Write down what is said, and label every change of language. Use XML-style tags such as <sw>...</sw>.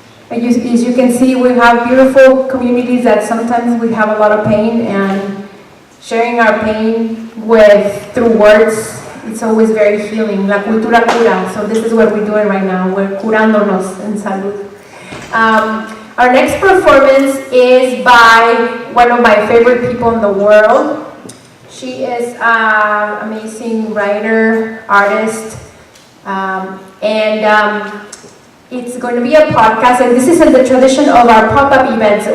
<en>As you can see, we have beautiful communities that sometimes we have a lot of pain, and sharing our pain through words, it's always very healing. La cultura cura. So this is what we're doing right now.</en> <es>We're curándonos en salud.</es> <en>Our next performance is by one of my favorite people in the world. She is an amazing writer, artist, and it's going to be a podcast, and this is in the tradition of our pop-up events.</en>